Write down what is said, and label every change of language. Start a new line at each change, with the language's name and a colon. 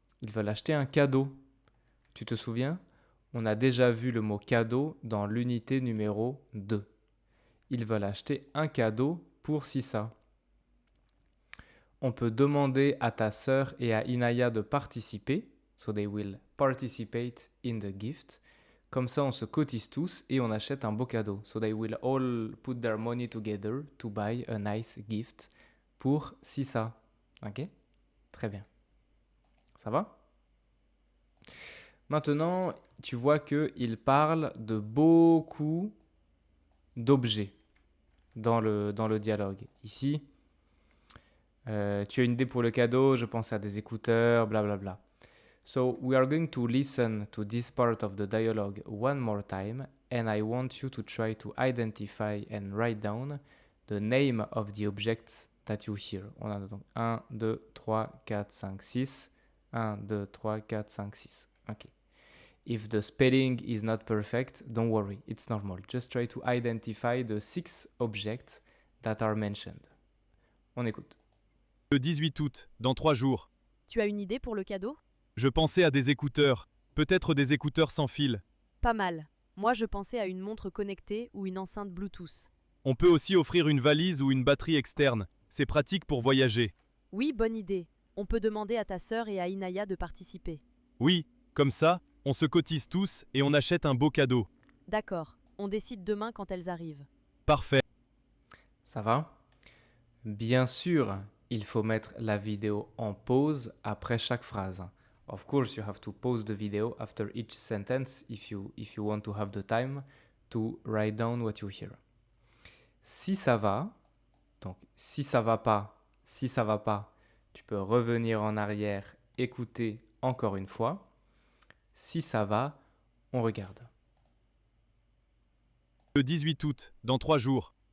French: Ils veulent acheter un cadeau. Tu te souviens? On a déjà vu le mot cadeau dans l'unité numéro 2. Ils veulent acheter un cadeau pour Sissa. On peut demander à ta sœur et à Inaya de participer.
English: So they will participate in the gift.
French: Comme ça, on se cotise tous et on achète un beau cadeau.
English: So they will all put their money together to buy a nice gift
French: pour Sissa. Ok? Très bien. Ça va? Maintenant, tu vois qu'il parle de beaucoup d'objets dans le dialogue. Ici, tu as une idée pour le cadeau, je pense à des écouteurs, blablabla.
English: So, we are going to listen to this part of the dialogue one more time, and I want you to try to identify and write down the name of the objects that you hear.
French: On a donc 1, 2, 3, 4, 5, 6. 1, 2, 3, 4, 5, 6. Ok.
English: If the spelling is not perfect, don't worry, it's normal. Just try to identify the 6 objects that are mentioned.
French: On écoute. Le 18 août, dans 3 jours. Tu as une idée pour le cadeau? Je pensais à des écouteurs, peut-être des écouteurs sans fil. Pas mal. Moi je pensais à une montre connectée ou une enceinte Bluetooth. On peut aussi offrir une valise ou une batterie externe. C'est pratique pour voyager. Oui, bonne idée. On peut demander à ta sœur et à Inaya de participer. Oui, comme ça, on se cotise tous et on achète un beau cadeau. D'accord, on décide demain quand elles arrivent. Parfait. Ça va? Bien sûr, il faut mettre la vidéo en pause après chaque phrase.
English: Of course, you have to pause the video after each sentence if you want to have the time to write down what you hear.
French: Si ça va, donc si ça va pas, tu peux revenir en arrière, écouter encore une fois. Si ça va, on regarde. Le 18 août, dans 3 jours.